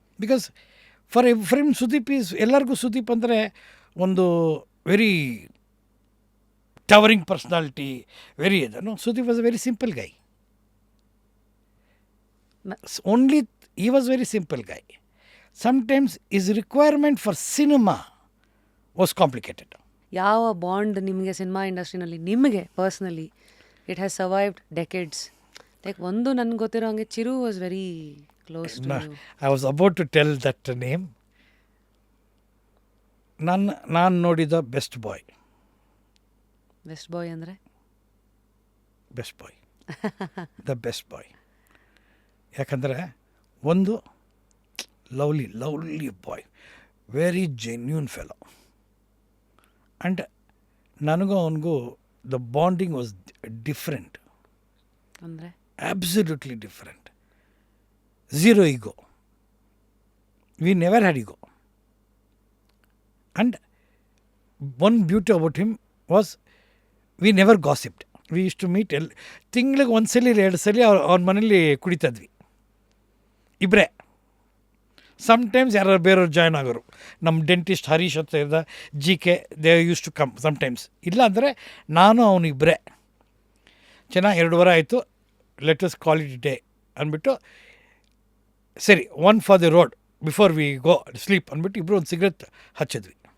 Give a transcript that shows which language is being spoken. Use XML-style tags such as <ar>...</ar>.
<en>because for him Sudeep is,</en> <kn>ಎಲ್ಲರಿಗೂ ಸುದೀಪ್ ಅಂದರೆ ಒಂದು</kn> <en>Very towering personality, very ಇದನ್ನು. Sudeep was a very simple guy. Only he was very simple guy. Sometimes his requirement for cinema was complicated.</en> <kn>ಯಾವ bond ನಿಮಗೆ cinema ಇಂಡಸ್ಟ್ರಿನಲ್ಲಿ, ನಿಮಗೆ personally</kn> <en>It has survived decades? Like</en> <kn>ಒಂದು ನನಗೆ ಗೊತ್ತಿರೋ ಹಂಗೆ</kn> <en>Chiru was very close to you. I was about to tell that name.</en> <kn>ನಾನು ನೋಡಿದ best bye. Best bye ಅಂದರೆ</kn> <en>Best boy, the best boy.</en> <kn>ಯಾಕಂದರೆ ಒಂದು</kn> <en>Lovely boy, very genuine fellow. And</en> <kn>ನನಗೂ ಅವನಿಗೂ</kn> <en>the bonding was different,</en> <kn>ಅಂದರೆ</kn> <en>absolutely different. Zero ego. We never had ego. And one beauty about him was we never gossiped. We used to meet</en> <kn>ತಿಂಗಳಿಗೆ 1 ಸಲ 2 ಸಲ ಅವ್ರ ಮನೇಲಿ ಕುಡಿತಾದ್ವಿ ಇಬ್ಬರೇ. Sometimes ಯಾರು ಬೇರೆಯವ್ರು ಜಾಯ್ನ್ ಆಗೋರು. ನಮ್ಮ ಡೆಂಟಿಸ್ಟ್ ಹರೀಶ್ ಅಂತ ಇದ್ದ, GK,</kn> <en>They use to come sometimes.</en> <kn>ಇಲ್ಲ ಅಂದರೆ ನಾನು ಅವನು ಇಬ್ಬರೇ ಚೆನ್ನಾಗಿ 2 ವಾರ ಆಯಿತು,</kn> <en>let us call it day</en> <kn>ಅಂದ್ಬಿಟ್ಟು, ಸರಿ</kn> <en>1 for the road before we go sleep</en> <kn>ಅಂದ್ಬಿಟ್ಟು ಇಬ್ಬರು ಒಂದು ಸಿಗ್ರೆಟ್ ಹಚ್ಚಿದ್ವಿ.</kn>